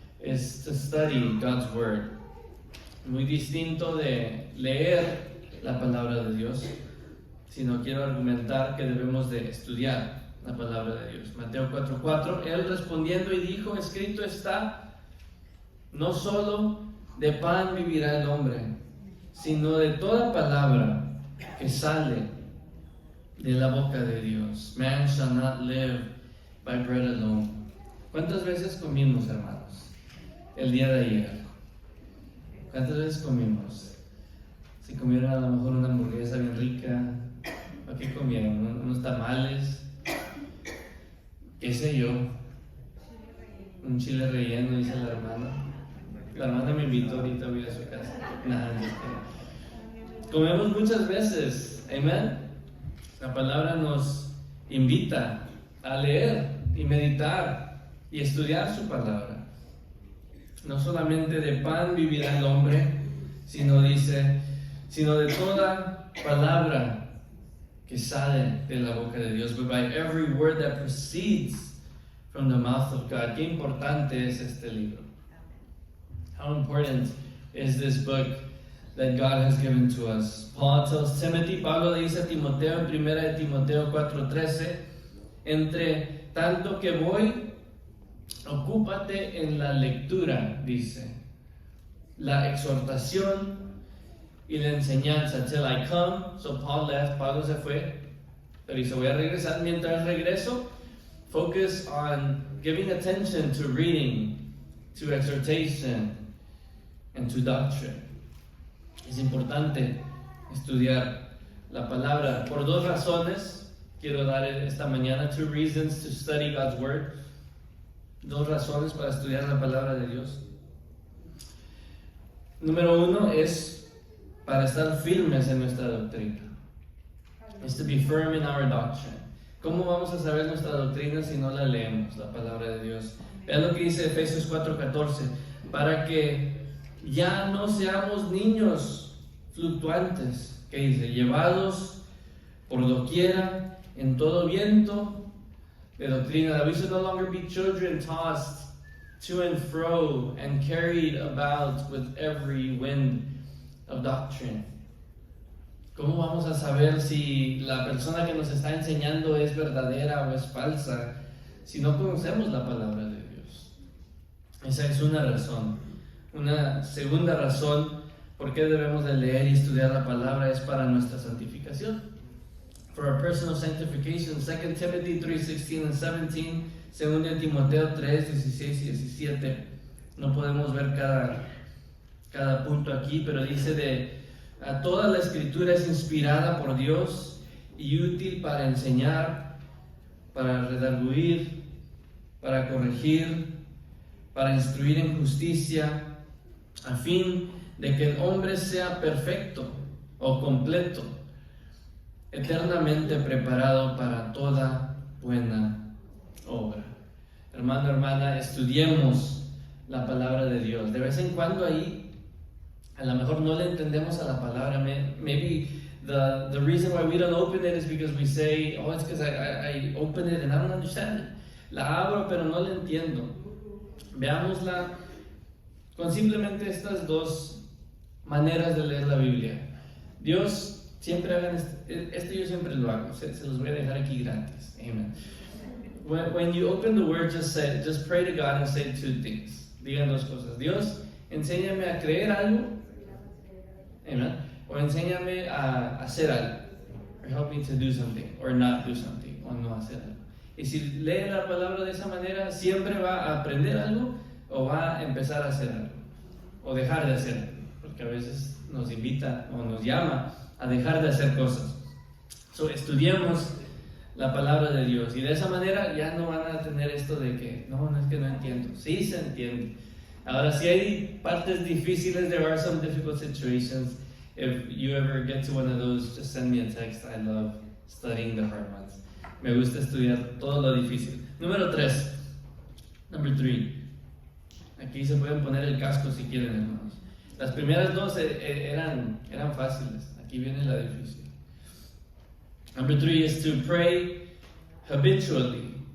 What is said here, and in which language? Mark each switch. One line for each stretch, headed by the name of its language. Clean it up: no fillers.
Spanish: Es
English: to study God's word.
Spanish: Muy distinto de leer la palabra de Dios, sino quiero argumentar que debemos de estudiar la palabra de Dios. Mateo 4:4, él respondiendo y dijo, escrito está, no solo de pan vivirá el hombre, sino de toda palabra que sale de la boca de Dios.
English: Man shall not live by bread alone.
Spanish: ¿Cuántas veces comimos, hermanos, el día de ayer? ¿Cuántas veces comimos? Si comieron a lo mejor una hamburguesa bien rica, ¿o qué comieron? ¿Unos tamales? ¿Qué sé yo? Un chile relleno, dice la hermana. La hermana me invitó ahorita, voy a su casa. Nada, comemos muchas veces, amén. La palabra nos invita a leer y meditar y estudiar su palabra. No solamente de pan vivirá el hombre, sino de toda palabra que sale de la boca de Dios.
English: But by every word that proceeds from the mouth of God.
Spanish: Qué importante es este libro.
English: How important is this book that God has given to us? Paul tells Timothy,
Spanish: Pablo le dice a Timoteo en 1 de Timoteo 4:13, entre tanto que voy, ocúpate en la lectura, dice, la exhortación y la enseñanza,
English: till I come. So Paul left,
Spanish: Pablo se fue, pero dice, voy a regresar. Mientras regreso,
English: focus on giving attention to reading, to exhortation, and to doctrine.
Spanish: Es importante estudiar la palabra por dos razones. Quiero dar esta mañana,
English: 2 reasons to study God's word.
Spanish: Dos razones para estudiar la palabra de Dios. Número uno es para estar firmes en nuestra doctrina.
English: Is to be firm in our doctrine.
Spanish: ¿Cómo vamos a saber nuestra doctrina si no la leemos, la palabra de Dios? Vean lo que dice Efesios 4:14, para que ya no seamos niños fluctuantes, que dice, llevados por doquiera en todo viento de doctrina.
English: That we should no longer be children tossed to and fro and carried about with every wind of doctrine.
Spanish: ¿Cómo vamos a saber si la persona que nos está enseñando es verdadera o es falsa si no conocemos la palabra de Dios? Esa es una razón. Una segunda razón por qué debemos de leer y estudiar la palabra es para nuestra santificación.
English: For our personal sanctification, 2 Timothy 3:16 and 17, 2 Timoteo 3:16 y 17.
Spanish: No podemos ver cada punto aquí, pero dice toda la escritura es inspirada por Dios y útil para enseñar, para redarguir, para corregir, para instruir en justicia, a fin de que el hombre sea perfecto o completo, eternamente preparado para toda buena obra. Hermano, hermana, estudiemos la palabra de Dios. De vez en cuando ahí, a lo mejor no le entendemos a la palabra.
English: Maybe the reason why we don't open it is because we say, oh, it's because I open it and I don't understand it.
Spanish: La abro, pero no la entiendo. Veámosla con simplemente estas dos maneras de leer la Biblia. Dios, siempre hagan esto yo siempre lo hago, se los voy a dejar aquí gratis.
English: Amen. When you open the word, just pray to God and say two things.
Spanish: Digan dos cosas. Dios, enséñame a creer algo, amen, o enséñame a hacer algo,
English: or help me to do something,
Spanish: or not do something, o no hacer algo. Y si lee la palabra de esa manera, siempre va a aprender algo, o va a empezar a hacer algo, o dejar de hacer algo, porque a veces nos invita o nos llama a dejar de hacer cosas. So, estudiemos la palabra de Dios y de esa manera ya no van a tener esto de que no es que no entiendo. Sí se entiende. Ahora, si hay partes difíciles,
English: there are some difficult situations. If you ever get to one of those, just send me a text. I love studying the hard ones.
Spanish: Me gusta estudiar todo lo difícil. Número 3.
English: Number 3.
Spanish: Aquí se pueden poner el casco si quieren, hermanos. Las primeras dos eran fáciles. Aquí viene la difícil.
English: Number 3 is to pray habitually.